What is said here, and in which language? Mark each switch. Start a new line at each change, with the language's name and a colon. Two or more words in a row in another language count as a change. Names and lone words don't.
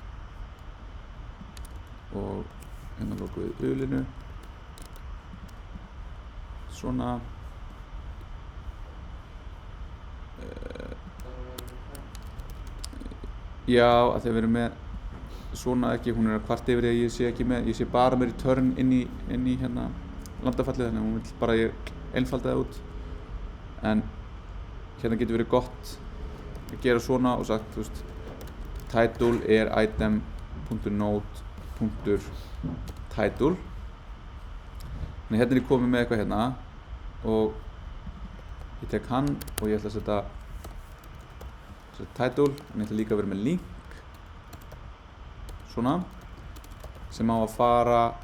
Icelandic: og hérna lokum við ulinu svona, já, að því að við erum með svona ekki, hún er að kvart yfir því að ég sé ekki með, ég sé bara með return inn í hérna landafallið, þannig að hún vill bara ég einfalda það út, en hérna getur verið gott að gera svona og sagt, þú veist, title er item.node.title, þannig hérna er ég komið með eitthvað hérna, og ég tek hann og ég ætla að setja title, en ég ætla líka að vera með link svona, sem á að fara